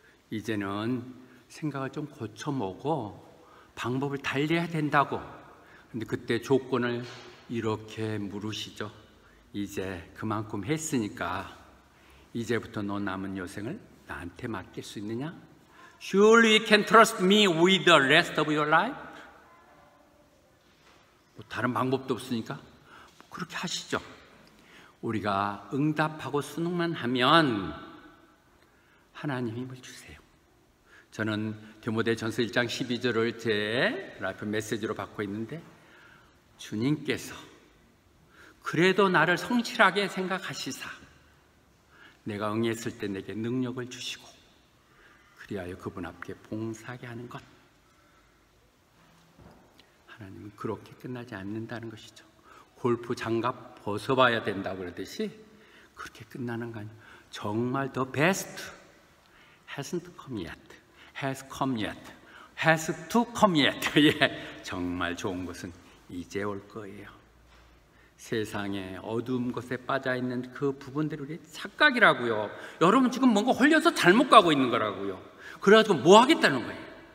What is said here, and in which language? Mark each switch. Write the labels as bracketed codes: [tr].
[ko] 이제는 생각을 좀 고쳐먹고 방법을 달리해야 된다고. 근데 그때 조건을 이렇게 물으시죠. 이제 그만큼 했으니까 이제부터 너 남은 여생을 나한테 맡길 수 있느냐? [en] Surely you can trust me with the rest of your life? [ko] 뭐 다른 방법도 없으니까 그렇게 하시죠. 우리가 응답하고 순응만 하면 하나님 힘을 주세요. 저는 디모데전서 1장 12절을 제 라이프 메시지로 받고 있는데, 주님께서 그래도 나를 성실하게 생각하시사 내가 응했을 때 내게 능력을 주시고 그리하여 그분 앞에 봉사하게 하는 것, 하나님은 그렇게 끝나지 않는다는 것이죠. 골프 장갑 벗어봐야 된다고 그러듯이 그렇게 끝나는 거 아니에요. 정말 [en] the best hasn't come yet, has come yet, has to come yet. [ko] 예, 정말 좋은 것은 이제 올 거예요. 세상에 어두운 곳에 빠져있는 그 부분들이 우리의 착각이라고요. 여러분 지금 뭔가 홀려서 잘못 가고 있는 거라고요. 그래가지고 뭐 하겠다는 거예요.